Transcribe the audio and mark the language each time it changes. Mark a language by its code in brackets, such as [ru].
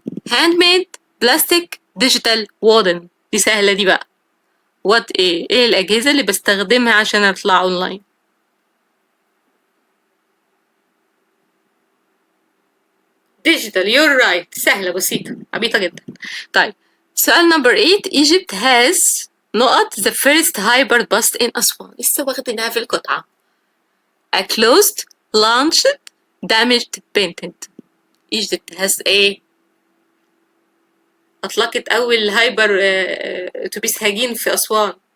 [en] Handmade, plastic, digital, wooden. [ar] دي سهلة دي بقى. What ايه الأجهزة اللي بستخدمها عشان أطلع أونلاين؟ digital. [en] You're right. [ar] سهلة بسيطة عبيطة جدا. طيب سؤال number 8. [en] Egypt has نقط the first hybrid bus in Aswan. [ar] لسه واخدينها في القطعة. [en] A closed, launched, damaged, painted. Egypt has [ar] أطلقت أول هايبر أتوبيس هجين في أسوان.